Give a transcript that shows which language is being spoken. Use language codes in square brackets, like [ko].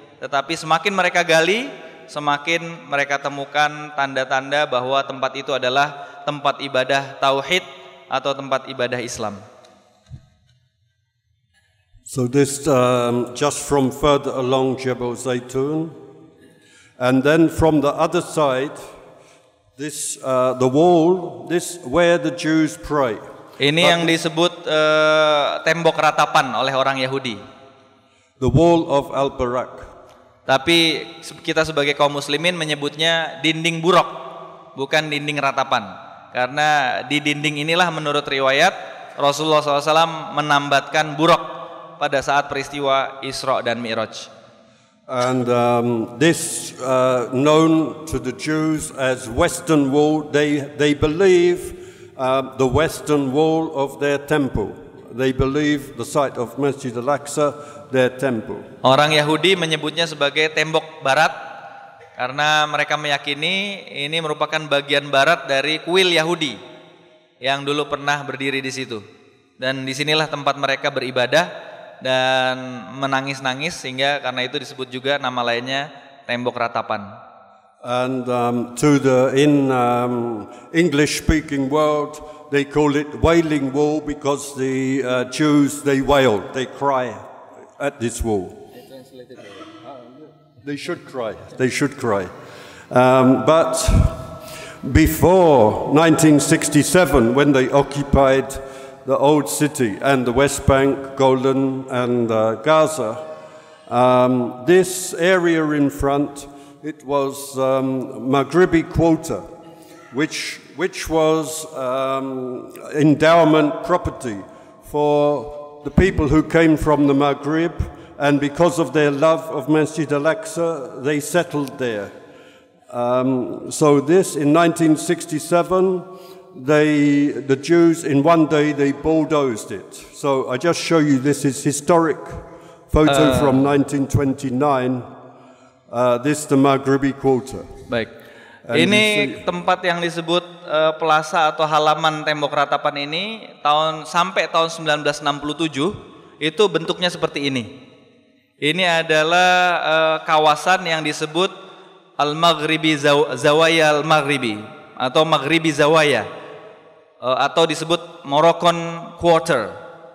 [id] Tetapi semakin mereka gali, semakin mereka temukan tanda-tanda bahwa tempat itu adalah tempat ibadah tauhid atau tempat ibadah Islam. [en] So this just from further along Jabal Zaitun, and then from the other side, this the wall, this where the Jews pray. [id] Ini yang disebut tembok ratapan oleh orang Yahudi. [en] The wall of Al-Barak. [id] Tapi kita sebagai kaum muslimin menyebutnya dinding buruk, bukan dinding ratapan. Karena di dinding inilah menurut riwayat Rasulullah SAW menambatkan buruk pada saat peristiwa Isra dan Mi'raj. [en] And this known to the Jews as Western Wall. They believe the Western Wall of their temple. They believe the site of Masjid Al-Aqsa, their temple. [id] Orang Yahudi menyebutnya sebagai tembok barat karena mereka meyakini ini merupakan bagian barat dari kuil Yahudi yang dulu pernah berdiri di situ. Dan disinilah tempat mereka beribadah dan menangis-nangis, sehingga karena itu disebut juga nama lainnya tembok ratapan. [en] And in English-speaking world, they call it Wailing Wall because the Jews, they wail, they cry at this wall. They should cry. They should cry. But before 1967, when they occupied the old city and the West Bank, Golan, and Gaza, this area in front, it was Maghribi Quarter, which was endowment property for the people who came from the Maghrib, and because of their love of Masjid al-Aqsa, they settled there. So this, in 1967, the Jews, in one day, they bulldozed it. So I just show you, this is historic photo from 1929. This the Maghribi Quarter. [id] Baik. Ini tempat yang disebut plaza atau halaman tembok ratapan ini sampai tahun 1967 itu bentuknya seperti ini. Ini adalah kawasan yang disebut Al-Maghribi Zawaya Al-Maghribi atau Maghribi Zawaya, atau disebut Moroccan Quarter.